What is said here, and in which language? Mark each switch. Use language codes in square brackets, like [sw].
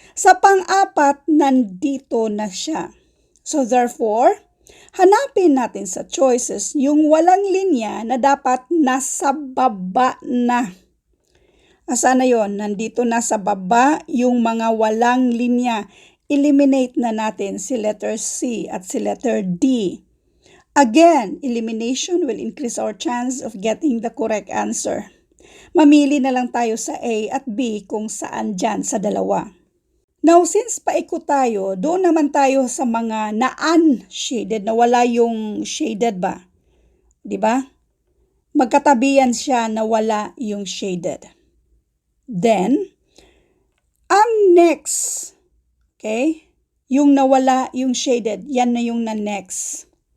[tl] Sa pang-apat, nandito na siya. So therefore, hanapin natin sa choices yung walang linya na dapat nasa baba na. Asa na yon? Nandito na sa baba yung mga walang linya. Eliminate na natin si letter C at si letter D. [en] Again, elimination will increase our chance of getting the correct answer. [tl] Mamili na lang tayo sa A at B kung saan dyan sa dalawa. Now, since paikot tayo, doon naman tayo sa mga na-unshaded, na wala yung shaded ba? Diba? Magkatabihan siya na wala yung shaded. Then, ang next, okay, yung nawala yung shaded, yan na yung na-next.